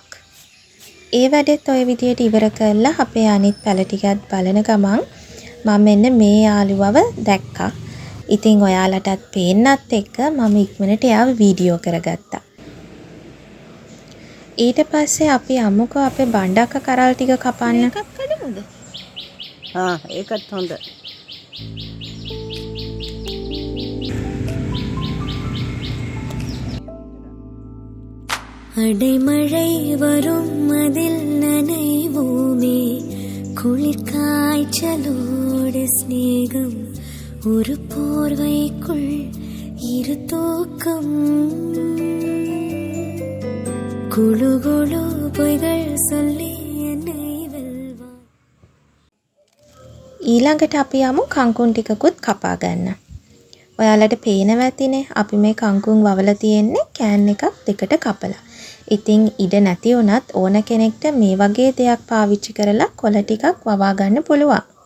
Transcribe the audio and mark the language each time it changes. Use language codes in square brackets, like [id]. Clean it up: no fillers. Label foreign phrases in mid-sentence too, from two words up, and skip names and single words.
[si] ඒ වැඩෙත් ඔය විදියට ඉවර කරලා අපේ අනිත් පැල ටිකත් බලන ගමන් මම මෙන්න මේ යාළුවව දැක්කා. ඉතින් ඔයාලටත් පේන්නත් එක්ක මම ඉක්මනට එයාව වීඩියෝ කරගත්තා. ඊට පස්සේ අපි අමුකෝ අපේ බණ්ඩක්ක කරල් ටික කපන්න. ඒකත් කඩමුද? ඒකත් හොඳ. [ta] அடைமழை வரும் அதில் நனைவோமே குளிர் காய்ச்சலோடு ஸ்நேகம் ஒரு போர்வைக்குள் இரு தூக்கம் குழு குழு பொய்கள் சொல்லி என்னை வெல்வா. [si] ඊළඟට අපි යමු කංකුන් ටිකකුත් කපා ගන්න. ඔයාලට පේනවා ඇතිනේ අපි මේ කංකුන් වවලා තියෙන්නේ කෑන් එකක් දෙකට කපලා. ඉතින් ඉඩ නැති වුණත් ඕන කෙනෙක්ට මේ වගේ දෙයක් පාවිච්චි කරලා කොළ ටිකක් වවා ගන්න පුළුවන්.